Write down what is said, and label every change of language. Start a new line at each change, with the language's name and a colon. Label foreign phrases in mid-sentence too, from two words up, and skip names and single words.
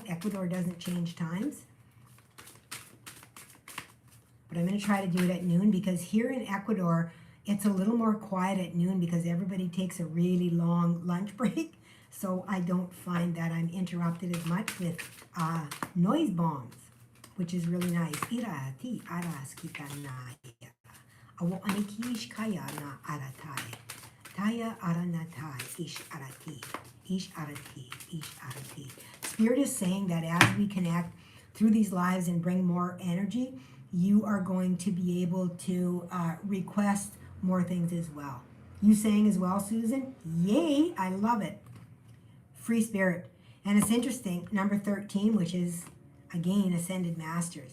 English: Ecuador doesn't change times. But I'm going to try to do it at noon because here in Ecuador, it's a little more quiet at noon because everybody takes a really long lunch break. So I don't find that I'm interrupted as much with noise bombs, which is really nice. Ira ti aras kita naya. Awo anikish kaya na aratai. Taya aranatai ish arati. Ish arati. Ish arati. Spirit is saying that as we connect through these lives and bring more energy, you are going to be able to request more things as well. You saying as well, Susan? Yay, I love it. Free spirit. And it's interesting, number 13, which is, again, Ascended Masters.